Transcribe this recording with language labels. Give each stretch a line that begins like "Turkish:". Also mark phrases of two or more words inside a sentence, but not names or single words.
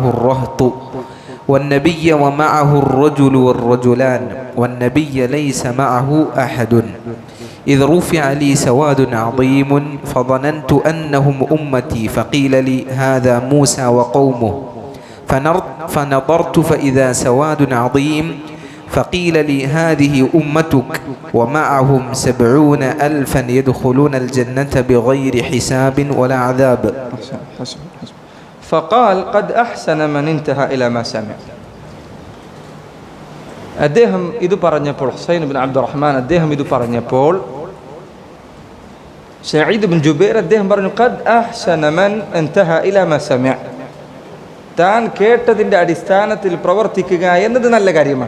Arabic: الرهط والنبي ومعه الرجل والرجلان والنبي ليس معه أحد إذ رفع لي سواد عظيم فظننت أنهم أمتي فقيل لي هذا موسى وقومه فنظرت فإذا سواد عظيم فقيل لي هذه أمتك ومعهم 70,000 يدخلون الجنة بغير حساب ولا عذاب. فقال قد أحسن من انتهى إلى ما سمع.
Malayalam: അദ്ദേഹം ഇത് പറഞ്ഞപ്പോൾ ഹുസൈൻ ബിൻ അബ്ദുറഹ്മാൻ അദ്ദേഹം ഇത് പറഞ്ഞപ്പോൾ സഈദ് ബിൻ ജുബൈർ അദ്ദേഹം പറഞ്ഞു
Arabic: قد أحسن من انتهى إلى ما سمع.
Malayalam: താൻ കേട്ടതിൻ്റെ അടിസ്ഥാനത്തിൽ പ്രവർത്തിക്കുക എന്നത് നല്ല കാര്യമാണ്.